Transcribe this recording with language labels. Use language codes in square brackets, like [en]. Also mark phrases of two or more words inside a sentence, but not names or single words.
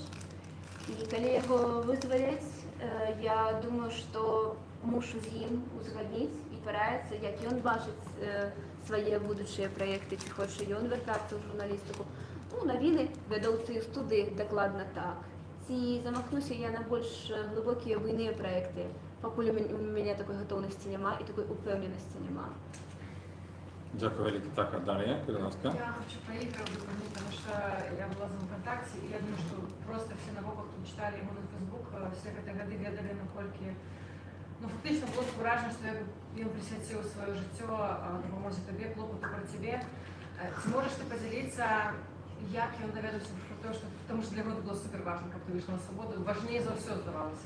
[be] І калі яго вызваляць, я думаю, што мушу з ім узгадніць і параіцца, як ён бачыць свае будучыя праекты, ці хоча ён вяртацца ў журналістыку. Ну, навіны, вядоўцы і студыі, дакладна так. Ці замахнуся я на больш глыбокія буйныя праекты, пакуль у мяне такой гатоўнасці няма і такой упэўненасці няма. Дякую вялікі. Так, Дар'я, калі ласка. [ru] Я хочу про Игоря дополнить, потому что я была за ВКонтакте, и я думаю, что просто все на боках, кто читали его на Фейсбук, все [be] гэтыя гады ведали, наколькі фактично было скуражна, што ён прысвяціў сваё жыццё дапамозе табе, клопату пра цябе. [ru] Ці можаш ты падзяліцца, як ён даведаўся пра тое, што таму што для яго было супер важна, каб ты выйшла на свабоду, важней за ўсё здавалася.